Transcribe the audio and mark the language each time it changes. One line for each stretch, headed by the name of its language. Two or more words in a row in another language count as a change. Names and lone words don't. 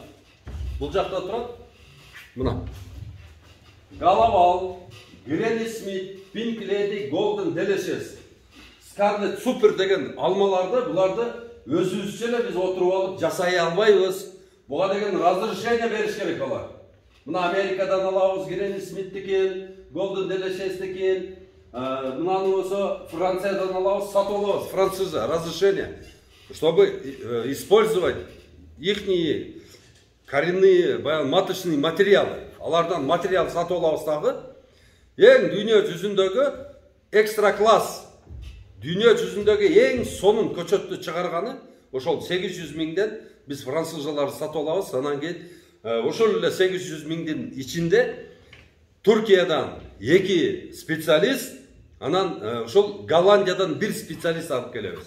Kyrgyz: Бул жакта турат. Мына. Галавал, Гренни Смит, Pink Lady, Golden Delicious, Scarlet Super деген алмаларды, буларды өзүбүзчө эле биз отуруп алып жасай албайбыз. Буга деген разрешение бериш керек алар. Мына Америкадан алабыз, Гренни Смиттикин, Golden Delicious-тикин, мынаны болсо Франциядан алабыз, сатып алабыз,
Russian: француза разрешение, чтобы использовать ихние коренные маточные материалы.
Kyrgyz: Алардан материал сатып алабыз дагы. Эң дүйнө жүзүндөгү экстра класс, дүйнө жүзүндөгү эң сонун көчөттү чыгарганы ошол 800 миңден биз французаларды сатып алабыз. Анан кийин ошол эле 800 миңдин ичинде Туркиядан 2 специалист, анан ошол Голландиядан 1 специалист алып келебиз.